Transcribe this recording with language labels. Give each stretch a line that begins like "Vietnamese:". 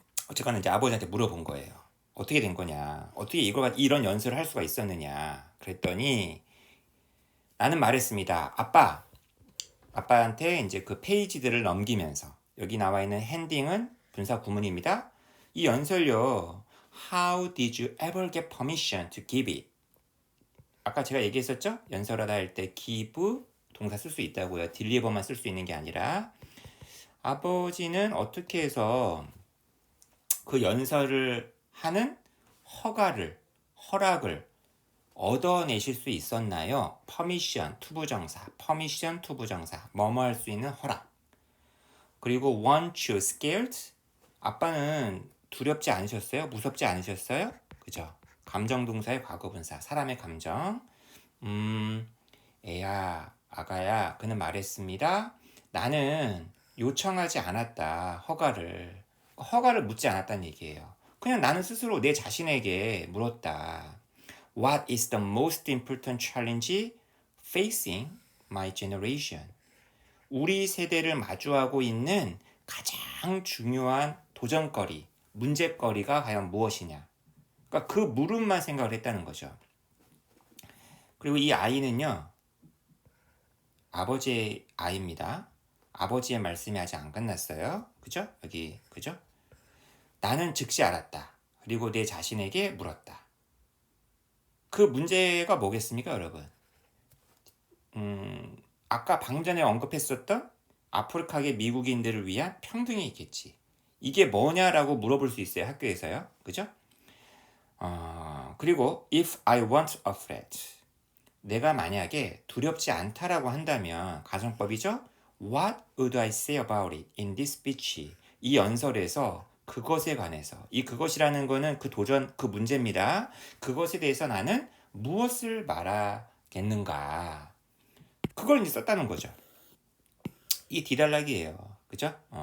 Korean: 어쨌거나 이제 아버지한테 물어본 거예요. 어떻게 된 거냐? 어떻게 이런 연설을 할 수가 있었느냐? 그랬더니 나는 말했습니다. 아빠한테 이제 그 페이지들을 넘기면서, 여기 나와 있는 핸딩은 분사 구문입니다. 이 연설요,
English: How did you ever get permission to give it?
Korean: 아까 제가 얘기했었죠? 연설하다 할 때 give 동사 쓸 수 있다고요. deliver만 쓸 수 있는 게 아니라. 아버지는 어떻게 해서 그 연설을 하는 허락을 얻어내실 수 있었나요? permission, 투부정사, permission, 투부정사, 뭐뭐 할 수 있는 허락. 그리고
English: weren't you scared?
Korean: 아빠는 두렵지 않으셨어요? 무섭지 않으셨어요? 그죠? 감정동사의 과거분사, 사람의 감정. 애야, 아가야, 그는 말했습니다. 나는 요청하지 않았다, 허가를 묻지 않았다는 얘기예요. 그냥 나는 스스로 내 자신에게 물었다.
English: What is the most important challenge facing my generation?
Korean: 우리 세대를 마주하고 있는 가장 중요한 도전거리, 문제거리가 과연 무엇이냐? 그러니까 그 물음만 생각을 했다는 거죠. 그리고 이 아이는요, 아버지의 아이입니다. 아버지의 말씀이 아직 안 끝났어요. 그죠? 여기, 그죠? 나는 즉시 알았다. 그리고 내 자신에게 물었다. 그 문제가 뭐겠습니까, 여러분? 아까 방전에 언급했었던 아프리카계 미국인들을 위한 평등이 있겠지. 이게 뭐냐라고 물어볼 수 있어요, 학교에서요. 그죠? 그리고
English: if I weren't afraid,
Korean: 내가 만약에 두렵지 않다라고 한다면 가정법이죠.
English: What would I say about it in this speech?
Korean: 이 연설에서 그것에 관해서, 이 그것이라는 거는 그 도전, 그 문제입니다. 그것에 대해서 나는 무엇을 말하겠는가? 그걸 이제 썼다는 거죠. 이 D단락이에요. 그죠?